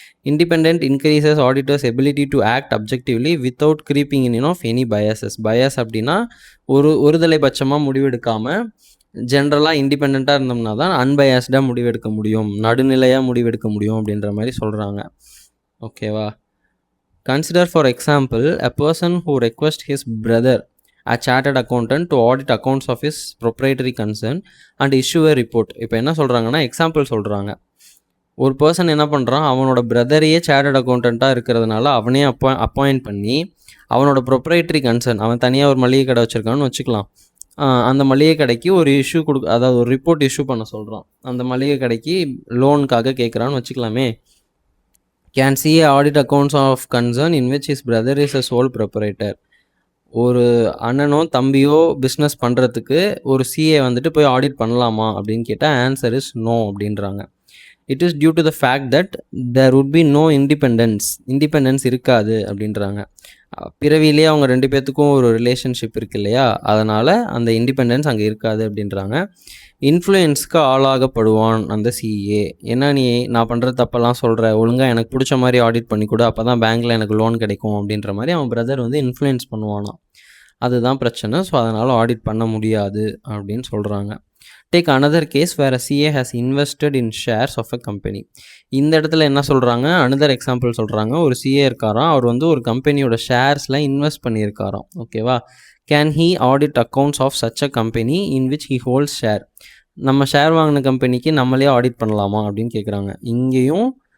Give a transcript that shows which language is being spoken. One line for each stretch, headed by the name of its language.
English: Independent increases auditors ability to act objectively without creeping in of any biases.
Tamil: Paes அப்படின்னா ஒருதலை பட்சமாக முடிவெடுக்காமல் ஜென்ரலாக இண்டிபெண்ட்டாக இருந்தோம்னா தான் அன்பயாஸ்டாக முடிவெடுக்க முடியும், நடுநிலையாக முடிவெடுக்க முடியும் அப்படின்ற மாதிரி சொல்கிறாங்க. ஓகேவா?
English: Consider for example a person who requests his brother, a chartered accountant, to audit accounts of his proprietary concern and issue a report.
Tamil: இப்போ என்ன சொல்கிறாங்கன்னா, எக்ஸாம்பிள் சொல்கிறாங்க. ஒரு பர்சன் என்ன பண்ணுறான், அவனோட பிரதரையே சார்ட்டர்ட் அக்கௌண்டண்ட்டாக இருக்கிறதுனால அவனே அப்பாயிண்ட் பண்ணி அவனோட ப்ரொப்ரைட்டரி கன்சர்ன், அவன் தனியாக ஒரு மளிகை கடை வச்சுருக்கான்னு வச்சுக்கலாம், அந்த மளிகை கடைக்கு ஒரு இஷ்யூ அதாவது ஒரு ரிப்போர்ட் இஷ்யூ பண்ண சொல்கிறான். அந்த மளிகை கடைக்கு லோனுக்காக கேட்குறான்னு வச்சுக்கலாமே.
English: Can see audit accounts of concern in which his brother is a sole proprietor.
Tamil: ஒரு அண்ணனோ தம்பியோ பிஸ்னஸ் பண்ணுறதுக்கு ஒரு சிஏ வந்துட்டு போய் ஆடிட் பண்ணலாமா அப்படின்னு கேட்டால்
English: answer is no
Tamil: அப்படின்றாங்க.
English: it is due to the fact that there would be no independence
Tamil: இருக்காது அப்படின்றாங்க. பிறவிலே அவங்க 2 பேர்த்துக்கும் ஒரு ரிலேஷன்ஷிப் இருக்கு இல்லையா, அதனால் அந்த இண்டிபெண்டன்ஸ் அங்கே இருக்காது அப்படின்றாங்க. இன்ஃப்ளூயன்ஸ்க்கு ஆளாகப்படுவான் அந்த சிஏ. என்ன நீ நான் பண்ணுற தப்பெல்லாம் சொல்கிற, ஒழுங்காக எனக்கு பிடிச்ச மாதிரி ஆடிட் பண்ணி கொடு, அப்போ தான் பேங்க்கில் எனக்கு லோன் கிடைக்கும் அப்படின்ற மாதிரி அவன் பிரதர் வந்து இன்ஃப்ளூயன்ஸ் பண்ணுவானா. அதுதான் பிரச்சனை. ஸோ அதனால் ஆடிட் பண்ண முடியாது அப்படின்னு சொல்கிறாங்க.
English: Take another case where a CA has invested in shares of a company.
Tamil: இந்த இடத்துல என்ன சொல்கிறாங்க, அனதர் எக்ஸாம்பிள் சொல்கிறாங்க. ஒரு சிஏ இருக்காராம், அவர் வந்து ஒரு கம்பெனியோட ஷேர்ஸில் இன்வெஸ்ட் பண்ணியிருக்காராம். ஓகேவா?
English: Can he audit accounts of such a company in which he holds share.
Tamil: நம்ம ஷேர் வாங்கின கம்பெனிக்கு நம்மளே ஆடிட் பண்ணலாமா அப்படின்னு கேட்குறாங்க. இங்கேயும்